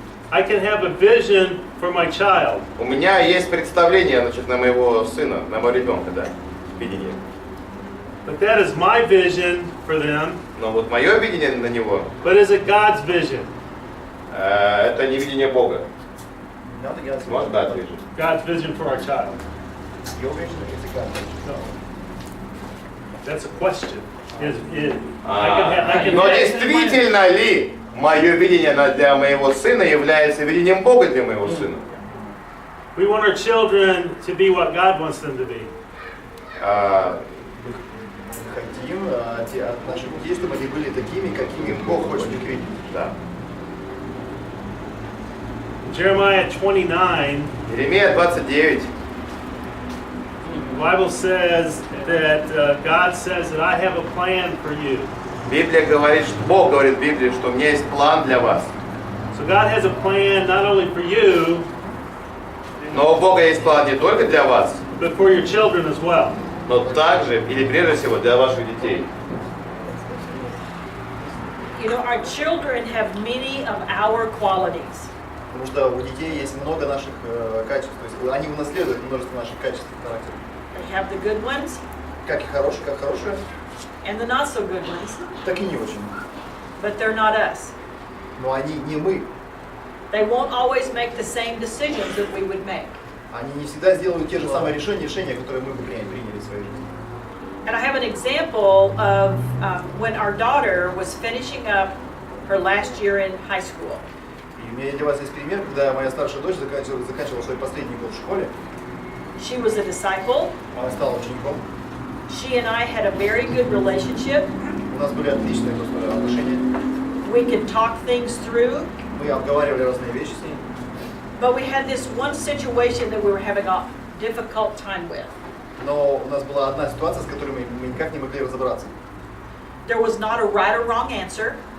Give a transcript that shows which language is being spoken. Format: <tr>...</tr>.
<en>I can have a vision for my child.</en> <ru>у меня есть представление, значит, на моего сына, на моего ребенка, да, видение.</ru> <en>But that is my vision for them.</en> <ru>Но вот мое видение на него,</ru> <en>But is it God's vision?</en> <ru>это не видение Бога. Надо делать. Может, да, vision.</ru> <en>God's vision for our child? Your vision is a God vision. No. That's a question. I can</en> <ru>Но</ru> <en>have-</en> <ru>действительно ли мое видение для моего сына является видением Бога для моего сына?</ru> <en>We want our children to be what God wants them to be.</en> <ru>Хотим от наших детей, чтобы они были такими, какими Бог хочет их видеть. Да.</ru> <en>Jeremiah 29,</en> <ru>Иеремия 29.</ru> <en>the Bible says that God says that I have a plan for you.</en> <ru>Библия говорит, что Бог говорит в Библии, что у меня есть план для вас.</ru> <en>So God has a plan not only for you,</en> <ru>Но у Бога есть план не только для вас,</ru> <en>but for your children as well.</en> <ru>но также, или прежде всего, для ваших детей.</ru> <en>You know, our children have many of our qualities.</en> <ru>Потому что у детей есть много наших качеств. То есть они унаследуют множество наших качеств и характера.</ru> <en>They have the good ones</en> <ru>Как хорошие,</ru> <en>and the not so good ones,</en> <ru>так и не очень.</ru> <en>but they're not us.</en> <ru>Но они не мы.</ru> <en>They won't always make the same decisions that we would make.</en> <ru>Они не всегда сделают те же самые решения, которые мы бы приняли в своей жизни.</ru> <en>And I have an example of when our daughter was finishing up her last year in high school.</en> <ru>И у меня для вас есть пример, когда моя старшая дочь заканчивала свой последний год в школе.</ru> <en>She was a disciple.</en> <ru>Она стала учеником.</ru> <en>She and I had a very good relationship.</en> <ru>У нас были отличные отношения.</ru> <en>We could talk things through.</en> <ru>Мы обговаривали разные вещи с ней.</ru> <en>But we had this one situation that we were having a difficult time with.</en> <ru>Но у нас была одна ситуация, с которой мы никак не могли разобраться.</ru> <en>There was not a right or wrong answer.</en>